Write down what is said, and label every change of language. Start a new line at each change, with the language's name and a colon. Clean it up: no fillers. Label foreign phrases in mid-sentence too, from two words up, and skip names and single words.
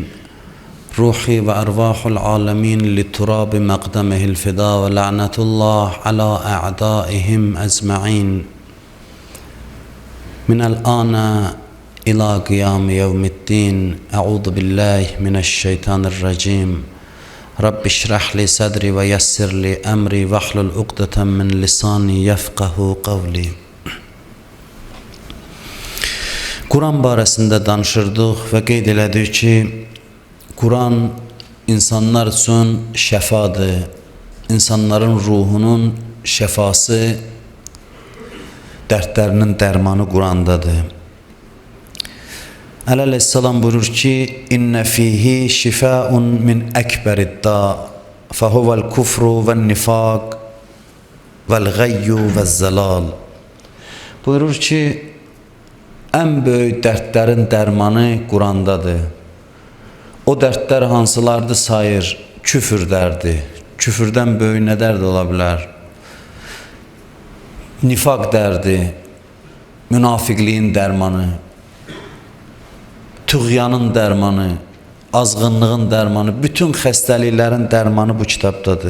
Arabic: روحي وأرواح العالمين لتراب مقدمه الفداء ولعنة الله على أعدائهم أجمعين. من الآن إلى قيام يوم الدين. أعوذ بالله من الشيطان الرجيم. رب اشرح لي صدري ويسر لي أمري واحلل عقدة من لساني يفقهوا قولي.
Azerbaijani: Quran barəsində danışırdıq və qeyd elədik ki, Quran insanlar üçün şəfadır. İnsanların ruhunun şəfası, dərdlərinin dərmanı Qurandadır. Aleyhisselam buyurur ki,
Arabic: إن فيه شفاء من أكبر الداء فهو الكفر والنفاق والغي والضلال.
Azerbaijani: Buyurur ki, en böyük dərdlərin dərmanı Qurandadır. O dərdlər hansılardı sayır? Küfür dərdi. Küfürdən böyük nə dərd ola bilər? Nifak dərdi, münafiqliyin dərmanı, tüğyanın dərmanı, azğınlığın dərmanı, bütün xəstəliklərin dərmanı bu kitabdadır.